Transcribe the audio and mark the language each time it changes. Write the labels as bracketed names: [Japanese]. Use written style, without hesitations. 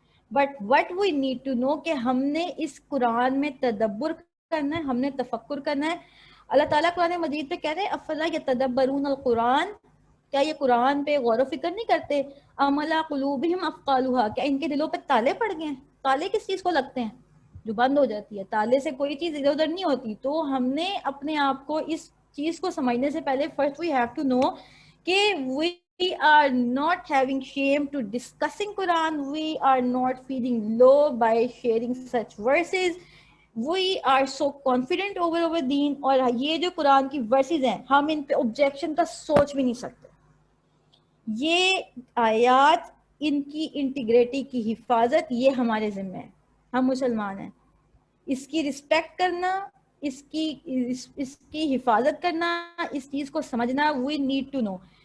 [English] but what we need to know [Urdu] کہ ہم نے اس قرآن میں تدبر کرنا ہے, ہم نے تفکر کرنا ہے. اللہ تعالیٰ قرآن مجید پہ کہہ رہے ہیں [Arabic] افلا یتدبرون القرآن, [Urdu] کیا یہ قرآن پہ غور و فکر نہیں کرتے. [Arabic] ام علی قلوبہم اقفالھا, [Urdu] کیا ان کے دلوں پہ تالے پڑ گئے ہیں. تالے کس چیز کو لگتے ہیں, جو بند ہو جاتی ہے, تالے سے کوئی چیز ادھر ادھر نہیں ہوتی. تو ہم نے اپنے آپ کو اس چیز کو سمجھنے سے پہلے [English] First we have to know کہ we are not having shame to discussing Quran, we are not feeling low by sharing such verses, we are so confident over our deen. [Urdu] اور یہ جو قرآن کی ورسز ہیں ہم ان پہ objection کا سوچ بھی نہیں سکتے. یہ آیات, ان کی انٹیگریٹی کی حفاظت یہ ہمارے ذمہ ہے, ہم مسلمان ہیں. اس کی رسپیکٹ کرنا, اس کی حفاظت کرنا, اس چیز کو سمجھنا, [English] We need to know.